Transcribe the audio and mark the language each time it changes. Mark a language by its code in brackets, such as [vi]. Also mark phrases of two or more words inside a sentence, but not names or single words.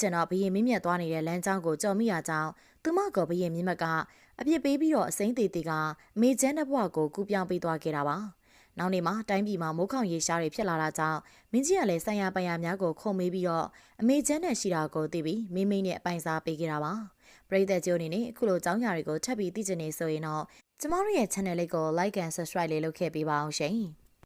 [my] င်တော့ဘရင်မင်းမြတ်သွားနေတဲ့လမ်းကြောင်းကိုကြော်မိရကြောင်းသူမကဘရင်မြင့်မတ်ကအပြစ်ပေးပြီးတော့အစိမ့်သေးသေးကအမေကျန်းတဲ့ဘဝကိုကူပြောင်းပေးသွားခဲ့တာပါနောက်နေ့မှာတိုင်းပြည်မှာမိုးခေါင်ရေရှားတွေဖြစ်လာတာကြောင့်မင်းကြီးကလည်းဆိုင်ရာပိုင်ရာများကိုခုံမေးပြီးတော့အမေကျန်းတဲ့ရှိတာကိုသိပြီးမိမိနဲ့အပိုင်စားပေးခဲ့တာပါပရိသတ်ကျိုးအနေနဲ့အခုလိုအကြောင်းအရာတွေကိုထပ်ပြီးသိချင်နေဆိုရင်တော့ကျမတို့ရဲ့ channel လေးကို [en] like and subscribe [my] လေးလုပ်ခဲ့ပေးပါအောင်ရှင်